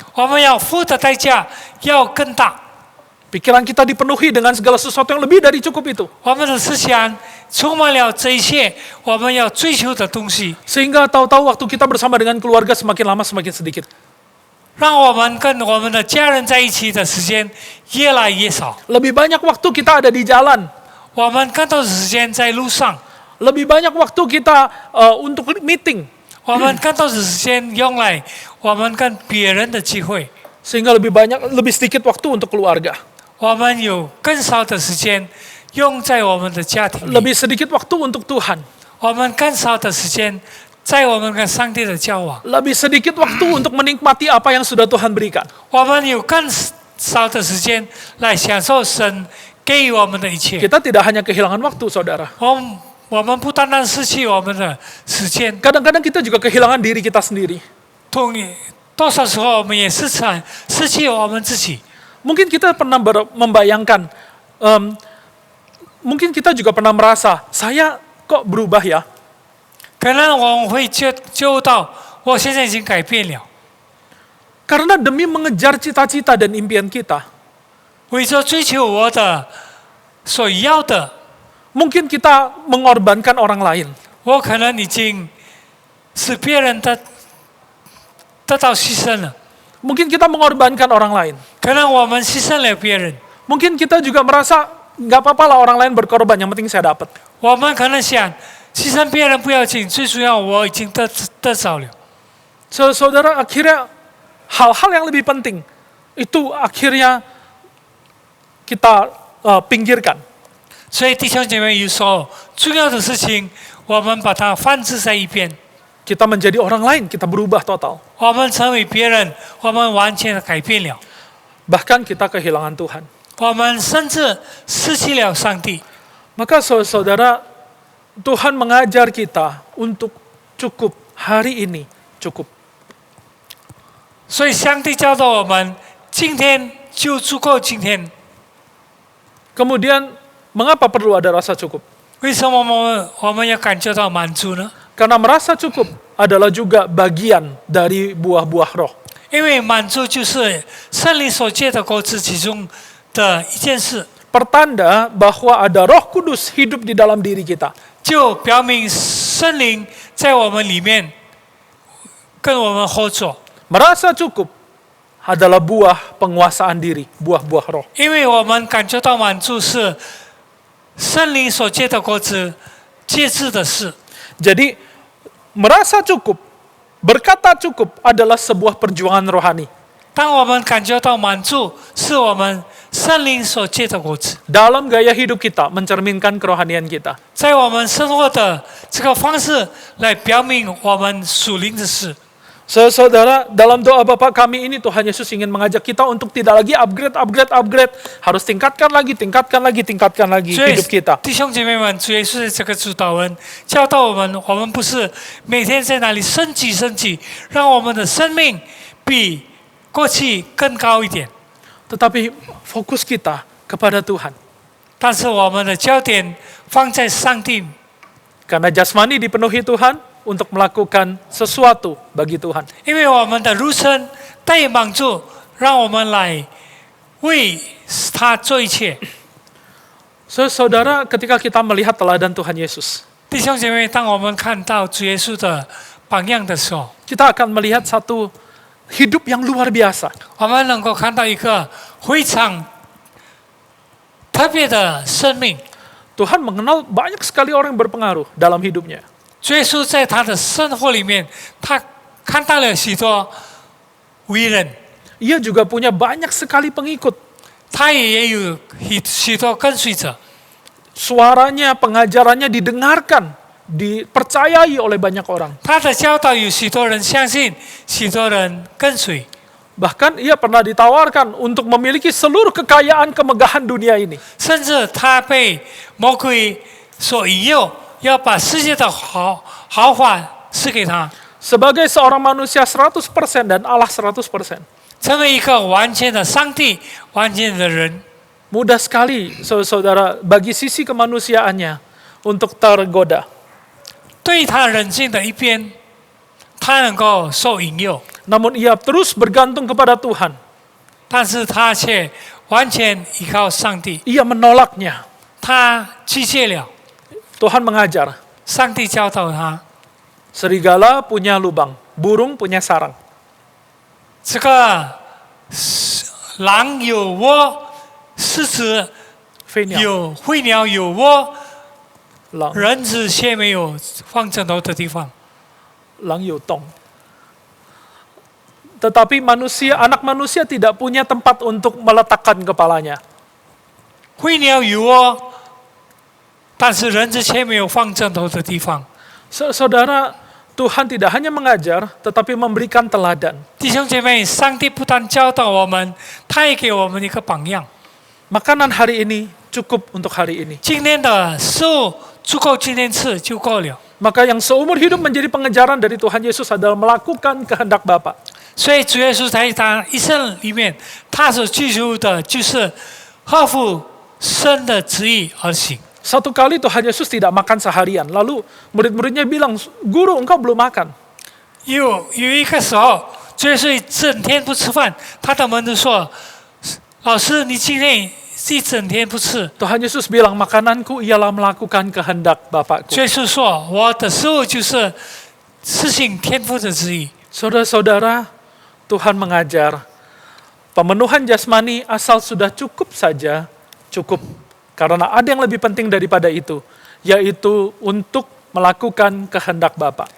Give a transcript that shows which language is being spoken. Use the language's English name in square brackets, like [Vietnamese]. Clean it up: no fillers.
[Chinese] 我们要付的代价要更大。 [Indonesian] Pikiran kita dipenuhi dengan segala sesuatu yang lebih dari cukup itu. [Chinese] 我们的思想充满了这一切我们要追求的东西， [Indonesian] Sehingga tahu-tahu waktu kita bersama dengan keluarga semakin lama semakin sedikit. [Chinese] 让我们跟我们的家人在一起的时间越来越少。 [Indonesian] Lebih banyak waktu kita ada di jalan. [Chinese] 我们更多的时间在路上， [Indonesian] Lebih banyak waktu kita untuk meeting. [Chinese] 我们更多的时间用来我们跟别人的机会， [Indonesian] Sehingga lebih sedikit waktu untuk keluarga. [Chinese] 我们有更少的时间用在我们的家庭里， [Indonesian] Lebih sedikit waktu untuk Tuhan. [Chinese] 我们更少的时间在我们跟上帝的交往， [Indonesian] Lebih sedikit waktu untuk menikmati apa yang sudah Tuhan berikan. [Chinese] 我们有更少的时间来享受神给予我们的一切。 [Indonesian] Kita tidak hanya kehilangan waktu, saudara. [Chinese] 我们不单单失去我们的时间， [Indonesian] Kadang-kadang kita juga kehilangan diri kita sendiri. [Chinese] 多少时候我们也失去我们自己。 [Indonesian] Mungkin kita pernah membayangkan, mungkin kita juga pernah merasa, saya kok berubah ya? [Chinese] 可能我们会觉悟到，我现在已经改变了。 [Indonesian] Karena demi mengejar cita-cita dan impian kita, [Chinese] 为着追求我的所要的， [Indonesian] mungkin kita mengorbankan orang lain. [Chinese] 我可能已经使别人的得到牺牲了， [Indonesian] Mungkin kita mengorbankan orang lain. [Chinese] 可能我们牺牲了别人， [Indonesian] Mungkin kita juga merasa nggak apa-apa lah orang lain berkorban, yang penting saya dapat. [Chinese] 我们可能想牺牲别人不要紧，最主要我已经得着了。 [Indonesian] Saudara, akhirnya hal-hal yang lebih penting itu akhirnya kita pinggirkan. [Chinese] 所以弟兄姐妹，有时候重要的事情，我们把它放置在一边， [Indonesian] Kita menjadi orang lain, kita berubah total. [Chinese] 我们成为别人，我们完全的改变了， [Indonesian] Bahkan kita kehilangan Tuhan. [Chinese] 我们甚至失去了上帝。 [Indonesian] Maka saudara, Tuhan mengajar kita untuk cukup hari ini, cukup. [Chinese] 所以上帝教导我们，今天就足够今天。 [Indonesian] Kemudian, mengapa perlu ada rasa cukup? [Chinese] 为什么我们要感觉到满足呢？ [Indonesian] Karena merasa cukup adalah juga bagian dari buah-buah roh. [Chinese] 因为满足就是圣灵所结的果子其中的一件事， [Indonesian] Pertanda bahwa ada Roh Kudus hidup di dalam diri kita. [Chinese] 就表明圣灵在我们里面跟我们合作。 [Indonesian] Merasa cukup adalah buah penguasaan diri, buah-buah roh. [Chinese] 因为我们感觉到满足是圣灵所结的果子节制的事， [Indonesian] Jadi, merasa cukup, berkata cukup adalah sebuah perjuangan rohani. [Chinese] 当我们感觉到满足，是我们圣灵所结的果子， [Indonesian] Dalam gaya hidup kita, mencerminkan kerohanian kita. [Chinese] 在我们生活的这个方式来表明我们属灵的事。 [Indonesian] Saudara, dalam doa Bapa kami ini Tuhan Yesus ingin mengajak kita untuk tidak lagi upgrade, harus tingkatkan lagi [Chinese] 所以 [Indonesian] hidup kita. [Chinese] 弟兄姐妹们，主耶稣的这个主导文教导我们，我们不是每天在那里升级，让我们的生命比过去更高一点， [Indonesian] Tetapi fokus kita kepada Tuhan. [Chinese] 但是我们的焦点放在上帝， [Indonesian] Karena jasmani dipenuhi Tuhan untuk melakukan sesuatu bagi Tuhan. [Chinese] 因为我们的肉身带帮助，让我们来为他做一切。 [Indonesian] Saudara, ketika kita melihat teladan Tuhan Yesus, [Chinese] 弟兄姐妹，当我们看到主耶稣的榜样的时候， [Indonesian] kita akan melihat satu hidup yang luar biasa. [Chinese] 我们能够看到一个非常特别的生命。 [Indonesian] Tuhan mengenal banyak sekali orang yang berpengaruh dalam hidupnya. [Chinese] 主耶稣在他的生活里面，他看到了许多伟人， [Indonesian] Ia juga punya banyak sekali pengikut. [Chinese] 他也有许多跟随者。 [Indonesian] Suaranya, pengajarannya didengarkan, dipercayai oleh banyak orang. [Chinese] 他的教导有许多人相信，许多人跟随。 [Indonesian] Bahkan ia pernah ditawarkan untuk memiliki seluruh kekayaan kemegahan dunia ini. [Chinese] 甚至他被魔鬼所引诱，要把世界的豪华赐给他， [Indonesian] Sebagai seorang manusia 100% dan Allah 100%. [Chinese] 成为一个完全的上帝、完全的人。 [Indonesian] Mudah sekali, saudara, bagi sisi kemanusiaannya untuk tergoda. [Chinese] 对他人性的一边，他能够受引诱， [Indonesian] Namun ia terus bergantung kepada Tuhan. [Chinese] 但是他却完全依靠上帝。 [Indonesian] Ia menolaknya. [Chinese] 他拒绝了， [Indonesian] Tuhan mengajar. [Chinese] 上帝教导他。 [Indonesian] Serigala punya lubang, burung punya sarang. [Chinese] 这个狼有窝，狮子飞鸟, 有飞鸟有窝， lang, 人子却没有放枕头的地方。 lang yutong. [Indonesian] Tetapi anak manusia tidak punya tempat untuk meletakkan kepalanya. [Chinese] 飞鸟有窝，但是人子却没有放枕头的地方。 [Indonesian] Saudara, Tuhan tidak hanya mengajar, tetapi memberikan teladan. [Chinese] 弟兄姐妹，上帝不但教导我们，他也给我们一个榜样。 [Indonesian] Makanan hari ini cukup untuk hari ini. [Chinese] 今天的食物足够今天吃就够了。 [Indonesian] Maka yang seumur hidup menjadi pengejaran dari Tuhan Yesus adalah melakukan kehendak Bapa. [Chinese] 所以主耶稣在他一生里面，他所追求的就是合乎神的旨意而行。 [Indonesian] Satu kali Tuhan Yesus tidak makan seharian. Lalu murid-muridnya bilang, Guru, engkau belum makan. [Chinese] 有一个时候，主耶稣整天不吃饭，他的门徒说：“老师，你今天一整天不吃。” [Indonesian] Tuhan Yesus bilang, makananku ialah melakukan kehendak Bapakku. [Chinese] 主耶稣说：“我的食物就是实行天父的旨意。” [Indonesian] Saudara-saudara, Tuhan mengajar, pemenuhan jasmani asal sudah cukup saja, cukup. Karena ada yang lebih penting daripada itu, yaitu untuk melakukan kehendak Bapa.